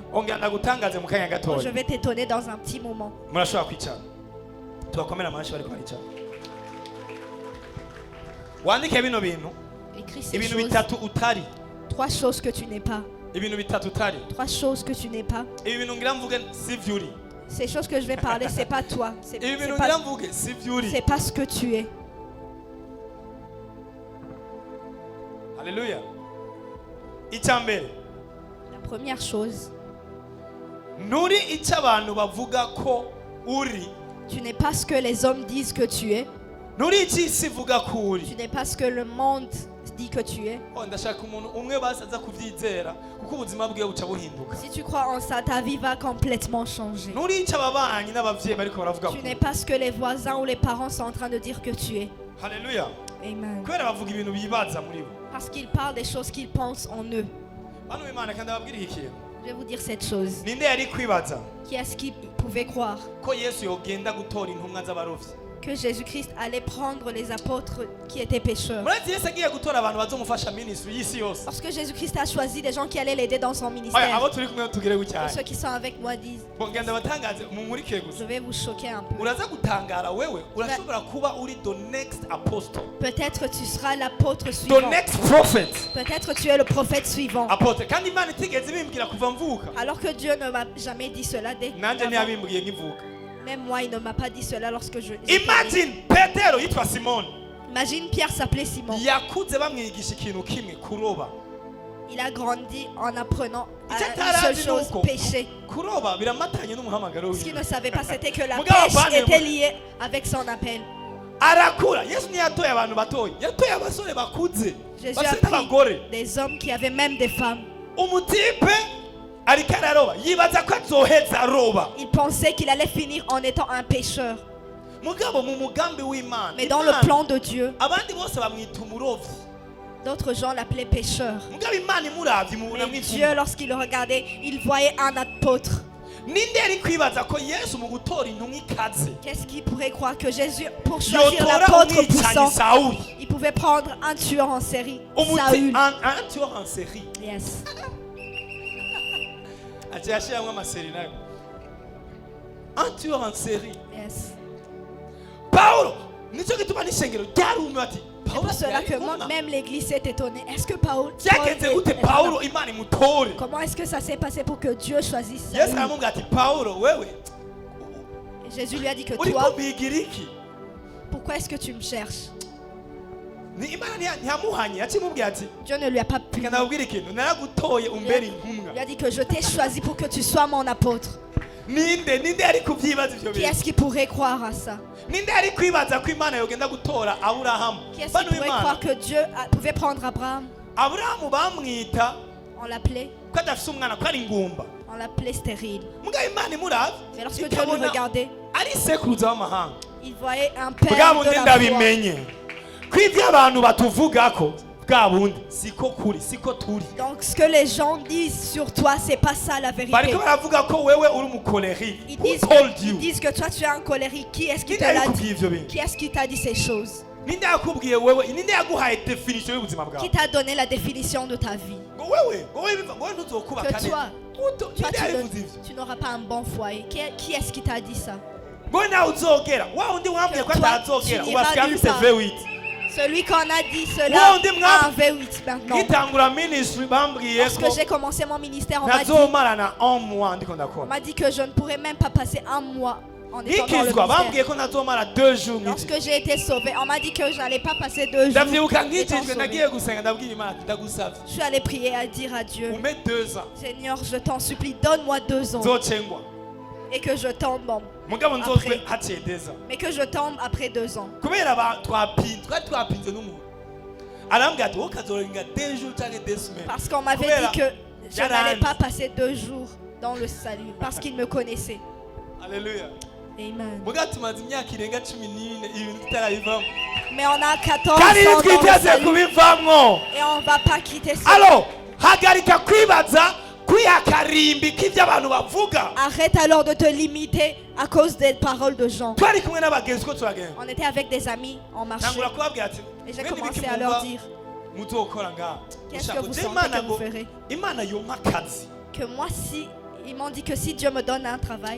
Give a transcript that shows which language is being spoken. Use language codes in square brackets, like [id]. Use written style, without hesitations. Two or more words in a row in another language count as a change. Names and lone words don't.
[rn] ongera ndagutangaze mu kanya [fr] Donc, je [rn] gatoya [fr] vais t'étonner dans un petit moment. [rn] murashobora kwicara tubakomera amashyi bariko baricara wandike bino bintu [fr] Écris ces [rn] ibintu [fr] choses. [rn] bitatu utari [fr] Trois choses que tu n'es pas. [rn] ibintu bitatu utari [fr] Trois choses que tu n'es pas. [rn] ibi bintu ngira mvuge si vyo uri [fr] Ces choses que je vais parler, c'est pas toi. C'est [rn] ibi bintu [fr] pas, [rn] ngira mvuge si vyo uri [fr] c'est pas ce que tu es. [rn] haleluya icya mbere [fr] La première chose, [rn] nturi icyo abantu bavuga ko uri [fr] tu n'es pas ce que les hommes disent que tu es. [rn] nturi icyo isi ivuga ko uri [fr] Tu n'es pas ce que le monde dit que tu es. [rn] Oh, ndashaka umuntu umwe basaza kuvyizera kuko ubuzima bwiwe buca buhinduka [fr] Si tu crois en ça, ta vie va complètement changer. [rn] nturi icyo ababanyi n'abavyeyi bariko baravuga ko [fr] Tu n'es pas ce que les voisins ou les parents sont en train de dire que tu es. [rn] haleluya [fr] Amen. [rn] kubera bavuga ibintu bibaza muri bo [fr] Parce qu'ils parlent des choses qu'ils pensent en eux. [rn] bano b'Imana kandi ababwira iki kintu [fr] Je vais vous dire cette chose. [rn] ninde yari kwibaza [fr] Qui est-ce qui pouvait croire [rn] ko Yesu yogenda gutora intumwa z'abarovyi [fr] que Jésus-Christ allait prendre les apôtres qui étaient pécheurs? [rn] murazi Yesu agiye gutora abantu bazomufasha ministry y'isi yose [fr] Lorsque Jésus-Christ a choisi des gens qui allaient l'aider dans son [rn] oya [fr] ministère, [rn] abo turi kumwe tugire [fr] et [rn] gucyane [fr] ceux qui sont avec moi disent, [rn] bon genda batangaze mumurike [fr] je [rn] gusa [fr] vais vous choquer un peu. [rn] uraza gutangara wewe urashobora kuba uri [en] the next apostle [fr] Peut-être tu seras l'apôtre [en] the [fr] suivant. [en] next prophet [fr] Peut-être tu es le prophète suivant. [rn] apotre kandi Imana itigeze ibimbwira kuva mvuka [fr] Alors que Dieu ne m'a jamais dit cela dès [rn] nanje [fr] avant. [rn] ntiyabimbwiye nkivuka [fr] Même moi, il ne m'a pas dit cela lorsque je... [rn] imagine petero yitwa simoni [fr] Imagine Pierre s'appelait Simon. [rn] yakuze bamwigisha ikintu kimwe kuroba [fr] Il a grandi en apprenant à [rn] Icyo [fr] une seule [rn] atarazi [fr] chose, [rn] nuko [fr] pécher. [rn] kuroba biramatanye n'umuhamagaro [fr] Ce qu'il [rn] wiwe [fr] ne savait pas, c'était que la [rn] Mugabo [fr] pêche [rn] apana, [fr] était liée avec son appel. [rn] arakura. Yesu ntiyatoye abantu batoye, yatoye abasore bakuze, [fr] Jésus a [rn] bafite [fr] pris [rn] n'abagore. [fr] des hommes qui avaient même des femmes. [rn] Umutipe ariko araroba, yibaza ko azoheza aroba. [fr] Il pensait qu'il allait finir en étant un pécheur. [rn] Mugabo mu mugambi w'Imana, [fr] Mais dans le plan de Dieu, [rn] abandi bose bamwita umurovyi. [fr] d'autres gens l'appelaient pécheur. [rn] Mugabo Imana imuravye mubona [fr] Mais [rn] mw'ipfumu. [fr] Dieu, lorsqu'il le regardait, il voyait un apôtre. [rn] Ninde ari kwibaza ko Yesu mu gutora intumwa ikaze [fr] Qu'est-ce qui pourrait croire que Jésus, pour choisir [rn] yotora [fr] l'apôtre [rn] umwicanyi [fr] puissant, [rn] Sawuli, [fr] il pouvait prendre un tueur en série, Saül. un tueur en série. [en] Yes. [rn] Ati yashiyamwe amaseri nayo. [fr] Un tueur en série. [en] Yes. [rn] Paulo nico gituma n'ishengero ryarumiwe ati [fr] C'est pour cela que même l'église s'est étonnée. Est-ce que Paul [rn] vyagenze gute Paulo Imana imutore? [fr] Comment est-ce que ça s'est passé pour que Dieu choisisse [rn] Yesu [fr] Saül? [rn] aramubwira ati Paulo wewe [fr] Et Jésus lui a dit que [rn] uriko [fr] toi, [rn] bigira iki? [fr] pourquoi est-ce que tu me cherches? [rn] Ni Imana ntiyamuhanye, yacimubwira ati [fr] Dieu ne lui a pas pu. [rn] reka ndababwira ikintu, naragutoye umbere intumwa. [fr] Il lui a dit que je t'ai choisi pour que tu sois mon apôtre. [rn] Ninde ari kuvyibaza ivyo [fr] Qui [rn] bintu? [fr] est-ce qui pourrait croire à ça? [rn] Ninde ari kwibaza ko Imana yogenda gutora Aburahamu? [fr] Qui est-ce [rn] Bano [fr] qui pourrait [rn] Imana, [fr] croire que Dieu pouvait prendre Abraham? [rn] Aburahamu bamwita [fr] On l'appelait, [rn] ko adafise umwana, ko ari ingumba. [fr] on l'appelait stérile. [rn] Mugabo Imana imuravye [fr] Mais lorsque Dieu le [rn] ikabona [fr] regardait, [rn] ari sekuruza w'amahanga. [fr] il voyait un père [rn] Bwa [fr] de [rn] bundi [fr] la foi. [rn] ndabimenye ko ivyo abantu batuvugako bwa bundi siko kuri, siko turi. [fr] Donc ce que les gens disent sur toi, c'est pas ça la vérité. [rn] Bariko baravuga ko wewe uri umukoleri. [fr] Ils [en] Who [fr] disent, [en] told [fr] ils [en] you? [fr] disent que toi tu es un colérique. Qui est-ce qui te [rn] Ninde [fr] l'a [rn] yakubwiye [fr] dit? [rn] ivyo bintu? [fr] Qui est-ce qui t'a dit ces choses? [rn] Ninde yakubwiye wewe? Ninde yaguhaye definition y'ubuzima bwawe? [fr] Qui t'a donné la définition de ta vie? [rn] Ngo wewe ntuzokubaka [fr] Que toi, Toi, tu n'auras pas un bon foyer. Qui est-ce qui t'a dit ça? [rn] ngo nawe uzogera wa undi wambwiye ko [fr] Que toi, [rn] atazogera [fr] tu n'iras [rn] ubasiga [fr] nulle [rn] afise [fr] part. V8. Celui qu'on a dit Wow, cela on dit, a un V8 maintenant. [rn] Ngitangura ministry bambwiye [fr] Lorsque [rn] ko [fr] j'ai commencé mon ministère, on m'a dit, [rn] nazomarana 1 mois ndiko [fr] on [rn] ndakora. [fr] m'a dit que je ne pourrais même pas passer un mois en étant dans le [rn] Ngikizwa bambwiye [fr] ministère. [rn] ko nazomara [fr] 2 jours [rn] nk'iki. [fr] Lorsque j'ai été sauvé, on m'a dit que je n'allais pas passer 2 jours. [rn] Ndavyibuka [fr] étant [rn] nkijijwe [fr] sauvé. [rn] nagiye gusenga ndabwira Imana ati ndagusavye [fr] Je suis allé prier à dire à Dieu, [rn] umpe 2 ans [fr] Seigneur, je t'en supplie, donne-moi 2 ans [rn] nzocengwa [fr] et que je tombe, [rn] mugabo nzozwe [fr] Après. [rn] haciye 2 ans [fr] mais que je tombe après 2 ans. [rn] kubera twapinze n'umuntu arambwira ati wowe ukazorenga [fr] 2 jours [rn] canke [fr] 2 semaines. Parce qu'on m'avait [rn] Kubera [fr] dit que je n'allais [rn] yaranze. [fr] pas passer 2 jours dans le salut, parce qu'il me connaissait. Alléluia. Amen. [rn] mugabo tumaze imyaka irenga 14 ibintu tutarabivamo [fr] Mais on a 14 [rn] kandi [fr] ans dans le [rn] twiteze [fr] salut [rn] kubivamwo. [fr] et on va pas quitter ça. [rn] alo hagarika kwibaza kwihakarimbi k'ivyo abantu bavuga. [fr] Arrête alors de te limiter à cause des paroles de gens. [rn] twari kumwe n'abagenzi ko turagenda [fr] On était avec des amis, on marchait [rn] ntangura kubabwira ati [fr] et j'ai [rn] "Mwene [fr] commencé [rn] ibiki [fr] à leur [rn] mwumva [fr] dire [rn] muzokora ngaha [fr] qu'est-ce que [rn] Ushaka [fr] vous [rn] uje [fr] sentez [rn] Imana [fr] que vous [rn] ngo [fr] ferez. [rn] Imana yompa akazi [fr] Que moi, si, ils m'ont dit que si Dieu me donne un travail